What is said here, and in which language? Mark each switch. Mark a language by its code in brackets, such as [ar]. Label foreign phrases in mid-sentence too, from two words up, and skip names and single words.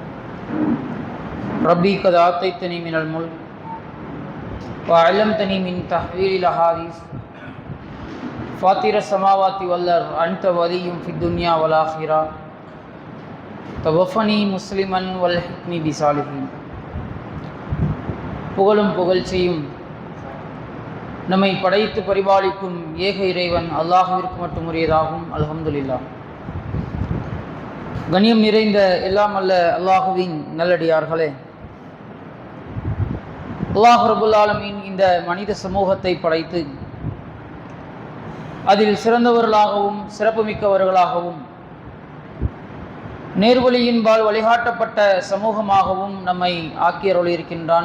[ar] ربي قد آتيتني من الملك وعلمتني من تحويل الأحاديث فاطر السماوات والأرض أنت ولي في الدنيا والآخرة توفني مسلما والحقني بالصالحين. [ta] புகழும் புகழ்ச்சியும் நம்மை படைத்து பரிபாலிக்கும் ஏக இறைவன் அல்லாஹ்விற்கு மட்டும் உரியதாகும். அல்ஹம்துலில்லாஹ். கண்ணியம் நிறைந்த எல்லாம் அல்ல அல்லாஹுவின் நல்லடியார்களே, [ar] الله رب العالمين [ta] இந்த மனித சமூகத்தை படைத்து அதில் சிறந்தவர்களாகவும் சிறப்புமிக்கவர்களாகவும் நேர்வழியின்பால் வழிகாட்டப்பட்ட சமூகமாகவும் நம்மை ஆக்கியருளியிருக்கின்றான்.